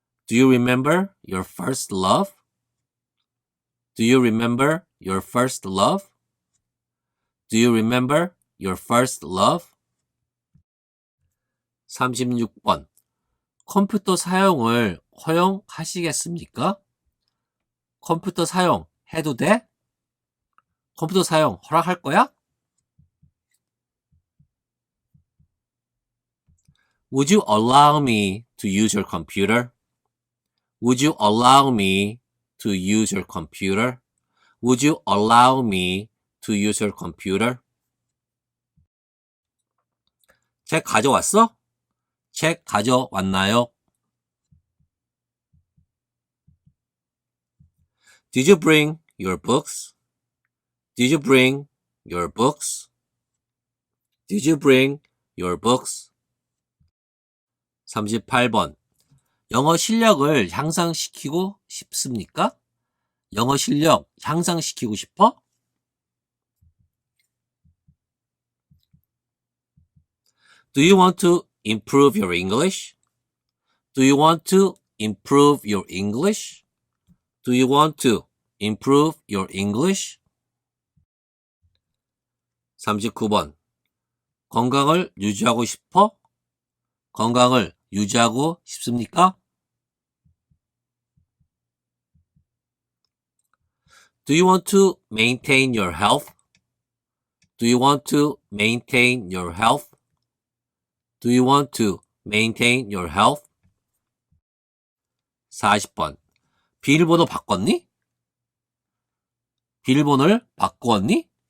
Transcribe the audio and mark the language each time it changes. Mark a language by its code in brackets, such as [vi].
[en] Do you remember your first love? Do you remember your first love? Do you remember your first love? [ko] 36번. 컴퓨터 사용을 허용하시겠습니까? 컴퓨터 사용 해도 돼? 컴퓨터 사용 허락할 거야? [en] Would you allow me to use your computer? Would you allow me to use your computer? Would you allow me to use your computer? [ko] 책 가져왔어? 책 가져왔나요? [en] Did you bring your books? Did you bring your books? Did you bring your books? [ko] 38번. 영어 실력을 향상시키고 싶습니까? 영어 실력 향상시키고 싶어? [en] Do you want to improve your English? Do you want to improve your English? Do you want to improve your English? [ko] 39번. 건강을 유지하고 싶어? 건강을 유지하고 싶습니까? [en] Do you want to maintain your health? Do you want to maintain your health? Do you want to maintain your health? [ko] 40번. 비밀번호 바꿨니? 비밀번호를 바꾸었니?